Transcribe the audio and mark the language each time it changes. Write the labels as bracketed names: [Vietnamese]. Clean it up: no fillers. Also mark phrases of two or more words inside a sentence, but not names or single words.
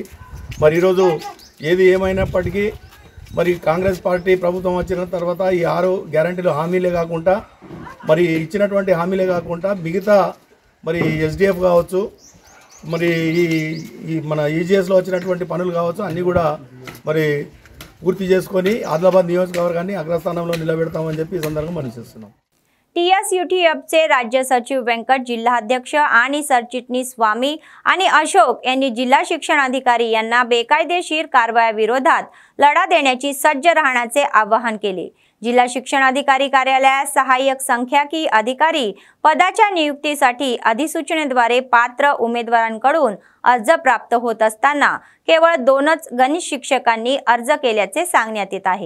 [Telugu] మరి ఈరోజు ఏది ఏమైనప్పటికీ మరి కాంగ్రెస్ పార్టీ ప్రభుత్వం వచ్చిన తర్వాత ఈ 6 గ్యారంటీలు హామీలే కాకుండా మరి ఇచ్చినటువంటి హామీలే కాకుండా మిగతా మరి SDF కావచ్చు, మరి ఈ మన EGS లో వచ్చినటువంటి పనులు కావచ్చు అన్నీ కూడా మరి పూర్తి చేసుకొని ఆదిలాబాద్ నియోజకవర్గాన్ని అగ్రస్థానంలో నిలబెడతామని చెప్పి ఈ సందర్భంగా మనవిస్తున్నాం। [Marathi] TSUTFचे राज्य सचिव वेंकट, जिल्हाध्यक्ष आणि सरचिटणीस स्वामी आणि अशोक यांनी जिल्हा शिक्षण अधिकारी यांना बेकायदेशीर कारवायाविरोधात लढा देण्याची सज्ज राहण्याचे आवाहन केले। जिल्हा शिक्षण अधिकारी कार्यालयात सहाय्यक संख्याकी अधिकारी पदाच्या नियुक्तीसाठी अधिसूचनेद्वारे पात्र उमेदवारांकडून अर्ज प्राप्त होत असताना केवळ 2च गणित शिक्षकांनी अर्ज केल्याचे सांगण्यात येत आहे।